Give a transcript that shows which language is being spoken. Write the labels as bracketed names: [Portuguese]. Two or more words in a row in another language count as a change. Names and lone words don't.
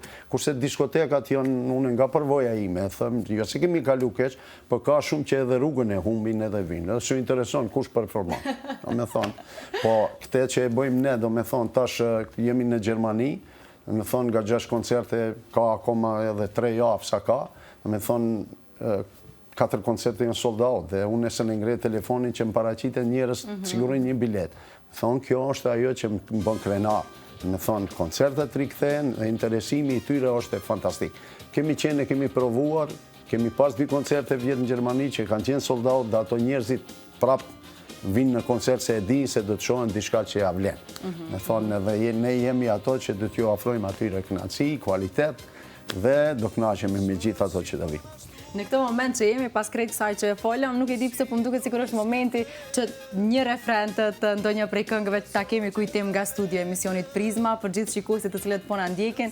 [Albanian] Kurse diskotekat janë, unë nga përvoja ime, thëmë, jo se kemi kalu keq, po ka shumë që edhe rrugën e humbin edhe vinë, edhe shumë intereson kush performon, do me thonë. Po, këte që e bëjmë ne, do me thonë, tash jemi në Gjermani, me thonë nga 6 koncerte ka akoma edhe 3 javë sa ka, me thonë 4 koncerte janë [English] sold out [Albanian] dhe unë nëse në ngrej telefonin që më paraqite njerëz sigurojnë një bilet. Thonë kjo është ajo që më bën krenar. Me thonë koncertet rikthehen dhe interesimi i tyre është fantastik. Kemi qenë, kemi provuar, kemi pas 2 koncerte vjetë në Gjermani që kanë qenë [English] sold out [Albanian] dhe ato njerëzit prap vinë në koncert se e dinë se do të shohin diçka që ja vlen. Me thonë edhe ne jemi ato që do t'ju ofrojmë atyre kënaqësi, kvalitet dhe do kënaqemi me gjithë ato që do vinë. Në këtë moment që jemi pas krejt kësaj që folëm, nuk e di pse po më duket sikur është momenti që një refren të ndonjë prej këngëve ta kemi kujtim nga studio emisionit Prizma për gjithë shikuesit të cilët po na ndjekin.